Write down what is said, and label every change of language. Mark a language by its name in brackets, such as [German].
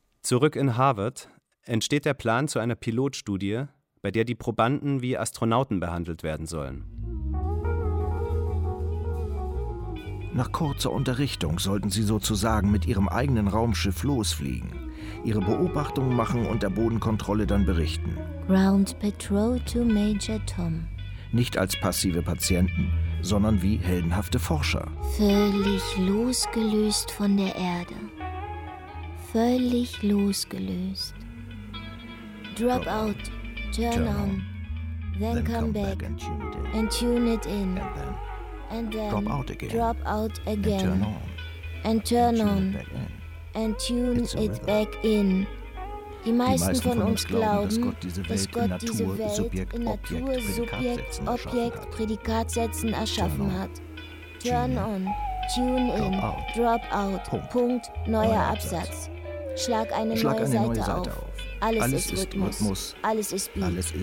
[German] Zurück in Harvard entsteht der Plan zu einer Pilotstudie, bei der die Probanden wie Astronauten behandelt werden sollen. Nach kurzer Unterrichtung sollten sie sozusagen mit ihrem eigenen Raumschiff losfliegen, ihre Beobachtungen machen und der Bodenkontrolle dann berichten. [English] Ground Patrol to Major Tom. [German] Nicht als passive Patienten, sondern wie heldenhafte Forscher. Völlig losgelöst von der Erde. Völlig losgelöst. [English] Drop out. Turn on, then come back and tune it in, and then drop out again and turn on and tune it back in. [German] Die meisten von uns glauben, dass Gott diese Welt in Natur, Subjekt, Objekt, Prädikat setzen erschaffen hat. [English] Turn on, tune in, drop out, [German] Punkt, neuer Absatz. Schlag eine neue Seite auf. Alles ist Rhythmus. Alles ist Beat.